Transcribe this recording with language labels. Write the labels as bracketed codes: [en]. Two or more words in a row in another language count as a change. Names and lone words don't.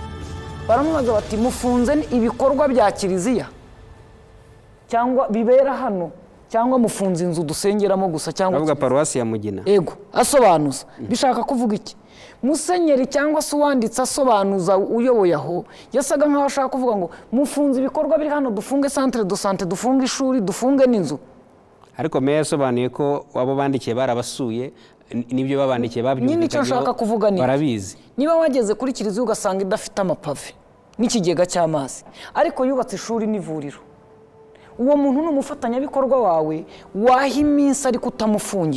[rw] Baramubaza bati mufunze ibikorwa bya kiliziya cyangwa bibera hano, cyangwa mufunze inzu dusengeramo gusa, cyangwa avuga paruwasi ya Mugina. Ego asobanuza bishaka kuvuga iki? Musenyeri cyangwa se uwanditse asobanuza uyoboye aho yasaga nkaho ashaka kuvuga ngo mufunze ibikorwa biri hano, dufunge [fr] centre de santé, [rw] dufunge ishuri, dufunge n'inzu. Ariko meya yasobanuye ko abo bandikiye barabasuye, nibyo babandikiye babyumvikanyeho. Nyine icyo nshaka kuvuga ni barabizi. Niba wageze kuri kiliziya ugasanga idafite amapave n'ikigega cy'amazi, ariko yubatse ishuri n'ivuriro, uwo muntu ni umufatanyabikorwa wawe, waha iminsi ariko utamufungiye.